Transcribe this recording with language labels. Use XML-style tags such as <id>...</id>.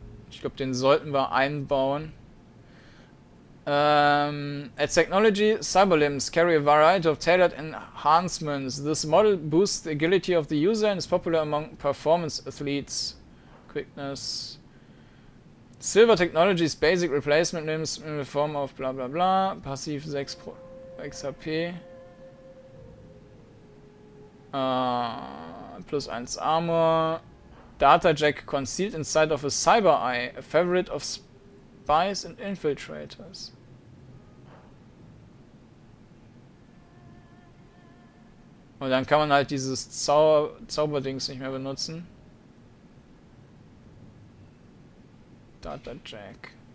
<de>Ich glaube, den sollten wir einbauen.</de> <en>At Technology, Cyberlimbs carry a variety of tailored enhancements. This model boosts the agility of the user and is popular among performance athletes. Quickness. Silver Technologies basic replacement limbs in the form of bla bla bla. Passiv 6 Pro XP. Plus 1 Armor. Data Jack concealed inside of a Cyber Eye, a favorite of spies and infiltrators.</en> <de>Und dann kann man halt dieses Zauberdings nicht mehr benutzen.</de> <en>Data Jack.</en>